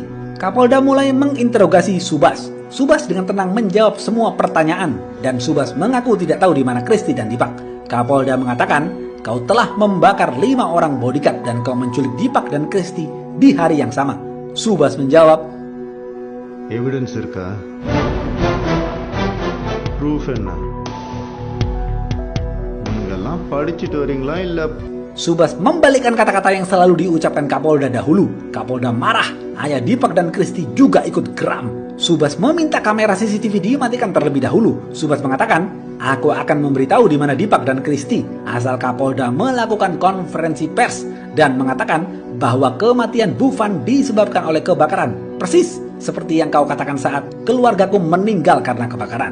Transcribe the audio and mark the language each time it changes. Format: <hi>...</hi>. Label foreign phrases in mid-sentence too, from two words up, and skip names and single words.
<id>Kapolda mulai menginterogasi Subas. Subas dengan tenang menjawab semua pertanyaan, dan Subas mengaku tidak tahu di mana Kristi dan Dipak. Kapolda mengatakan, "Kau telah membakar 5 orang bodyguard dan kau menculik Dipak dan Kristi di hari yang sama." Subas menjawab,</id> <ta>"Evidence irka? Proof enna? நீங்கெல்லாம் படிச்சிட்டு வரீங்களா இல்ல?"</ta> <id>Subas membalikkan kata-kata yang selalu diucapkan Kapolda dahulu. Kapolda marah, ayah Dipak dan Kristi juga ikut geram. Subas meminta kamera CCTV dimatikan terlebih dahulu. Subas mengatakan, "Aku akan memberitahu di mana Dipak dan Kristi asal Kapolda melakukan konferensi pers dan mengatakan bahwa kematian Dufan disebabkan oleh kebakaran, persis seperti yang kau katakan saat keluargaku meninggal karena kebakaran."</id>